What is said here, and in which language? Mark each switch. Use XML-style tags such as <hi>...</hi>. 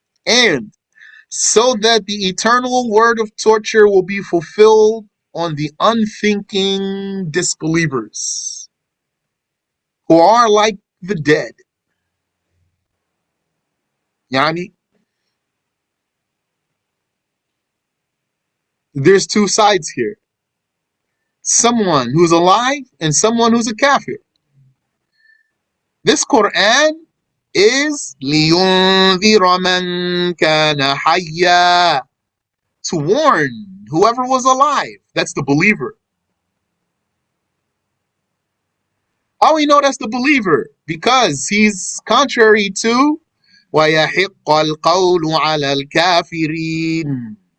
<en>And so that the eternal word of torture will be fulfilled on the unthinking disbelievers who are like the dead. Yani, there's two sides here. Someone who's alive and someone who's a kafir. This Quran is</en> <ar>لِيُنذِرَ مَنْ كَانَ حَيًّا.</ar> <en>To warn whoever was alive. That's the believer. How we know that's the believer? Because he's contrary to</en> <ar>وَيَحِقَّ الْقَوْلُ عَلَى الْكَافِرِينَ.</ar>